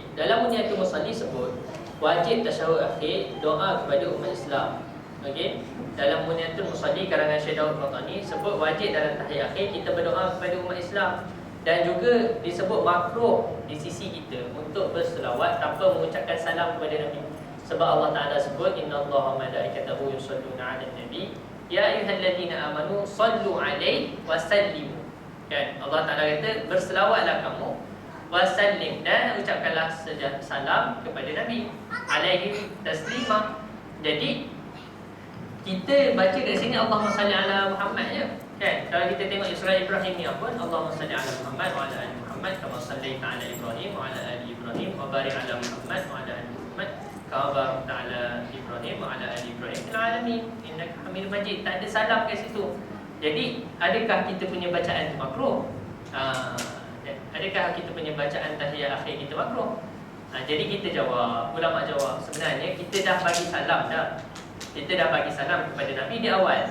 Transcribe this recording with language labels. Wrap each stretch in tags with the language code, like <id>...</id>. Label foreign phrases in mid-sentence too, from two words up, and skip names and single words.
<ms>Dalam Munyatul Musalli sebut wajib tasyahud akhir doa kepada umat Islam. Okey. Dalam Munyatul Musalli karangan Syekh Daud Qatani sebut wajib dalam tahiyat akhir kita berdoa kepada umat Islam, dan juga disebut makruh di sisi kita untuk berselawat tanpa mengucapkan salam kepada Nabi. Sebab Allah Taala sebut</ms> <ar>إن الله وملائكته يصلون على النبي يا أيها الذين آمنوا صلوا عليه وسلموا.</ar> <ms>Kan, Allah Ta'ala kata berselawatlah kamu wasallim, dan ucapkanlah salam kepada Nabi</ms> <ar>عليه تسليمة.</ar> <ms>Jadi kita baca kat sini</ms> <ar>اللهم صل على محمد</ar> <ms>je kan. Kalau kita tengok Isra Ibrahimiyah pun</ms> <ar>اللهم صل على محمد وعلى آل محمد كما صليت على إبراهيم وعلى آل إبراهيم وبارك على محمد وعلى آل محمد كما باركت على إبراهيم وعلى آل إبراهيم في العالمين إنك حميد مجيد.</ar> <ms>Tak ada salam kat situ. Jadi, adakah kita punya bacaan itu makruh? Adakah kita punya bacaan tahiyat akhir kita makruh? Jadi kita jawab, ulama jawab, sebenarnya kita dah bagi salam dah. Kita dah bagi salam kepada Nabi di awal.</ms>